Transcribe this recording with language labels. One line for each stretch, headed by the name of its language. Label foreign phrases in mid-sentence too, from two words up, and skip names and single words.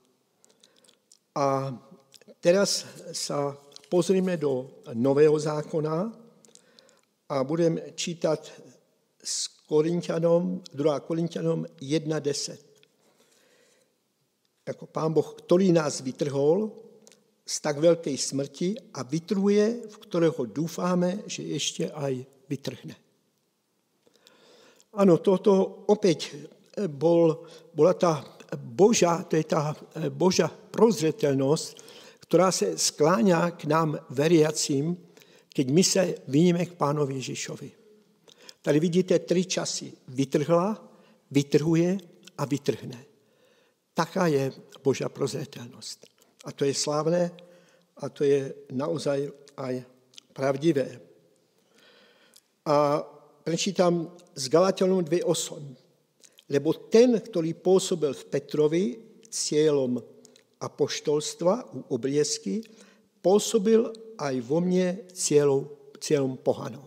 Slovak: A teraz sa pozrime do Nového zákona a budeme čítat s Korinťanom, 2. Korinťanom 1.10.
Czech: Jako Pán Boh, který nás vytrhol z tak velké smrti a vytrhuje, v kterého doufáme, že ještě
Slovak: aj vytrhne.
Czech: Ano, toto opět byla ta Božá, to je ta Božá prozřetelnost, která se skláňá k nám
Slovak: veriacím, keď
Czech: my se vyníme k Pánovi Ježíšovi. Tady vidíte 3 časy. Vytrhla, vytrhuje a vytrhne. Taká je Božá prozřetelnost.
Slovak: A to je slávné a to je naozaj aj pravdivé. A prečítam z Galatianom 2.8. Lebo ten,
Czech: který působil
Slovak: v Petrovi cieľom apoštolstva u obriezky, působil aj vo mne cieľom pohanov.